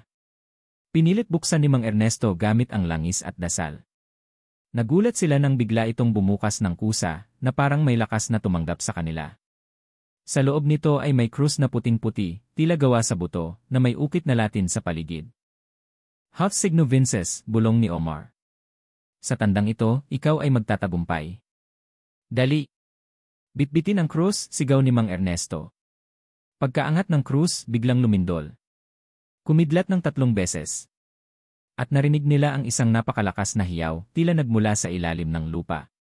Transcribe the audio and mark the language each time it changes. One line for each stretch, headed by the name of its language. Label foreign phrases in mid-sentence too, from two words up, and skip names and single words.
Filipino: Pinilit buksan ni Mang Ernesto gamit ang langis at dasal. Nagulat sila nang bigla itong bumukas ng kusa, na parang may lakas na tumanggap sa kanila. Sa loob nito ay may krus na puting-puti, tila gawa sa buto, na may ukit na Latin sa paligid.
Latin: Haud signo vinces,
Filipino: bulong ni Omar. Sa tandang ito, ikaw ay magtatagumpay. Dali! Bitbitin ang krus, sigaw ni Mang Ernesto. Pagkaangat ng krus, biglang lumindol. Kumidlat ng 3 beses. At narinig nila ang isang napakalakas na hiyaw, tila nagmula sa ilalim ng lupa.